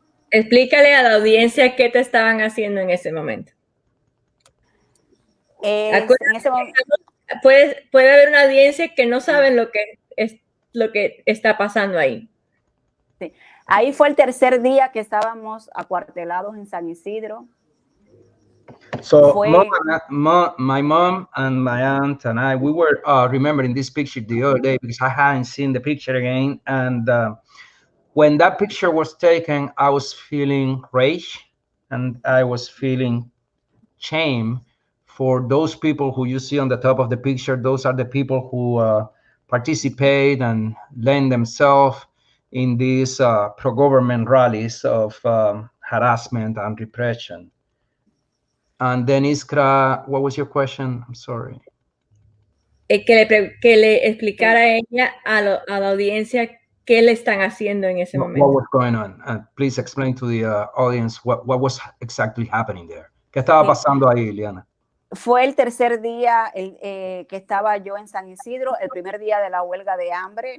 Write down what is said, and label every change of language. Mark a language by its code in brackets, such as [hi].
[es] Explícale a la audiencia qué te estaban haciendo en ese momento. En ese momento puede haber una audiencia que no sabe lo que está pasando ahí. Sí. Ahí fue el tercer día que estábamos acuartelados en San Isidro. [en] So my mom and my aunt and I, we were remembering this picture the other day because I hadn't seen the picture again. And when that picture was taken, I was feeling rage and I was feeling shame for those people who you see on the top of the picture. Those are the people who participate and lend themselves in these pro-government rallies of harassment and repression. And then Iskra, what was your question? I'm sorry. [es] Que le explicara a ella, a la audiencia, qué le están haciendo en ese momento. [en] What was going on? Please explain to the audience what was exactly happening there. [es] ¿Qué estaba pasando ahí, Iliana? Fue el tercer día que estaba yo en San Isidro, el primer día de la huelga de hambre.